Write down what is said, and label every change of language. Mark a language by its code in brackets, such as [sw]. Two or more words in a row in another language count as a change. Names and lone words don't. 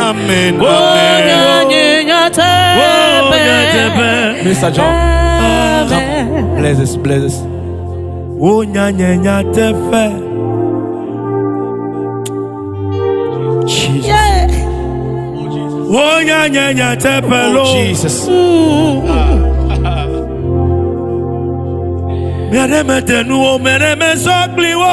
[en] Amen. Oh, Amen. Mr. John. Come. Bless us. Bless us. Oh, [ee] nya tefe. Jesus. [en] Oh, [ee] nya tefe lo. [en] Oh, Jesus. [ee] Mereme sokli wo.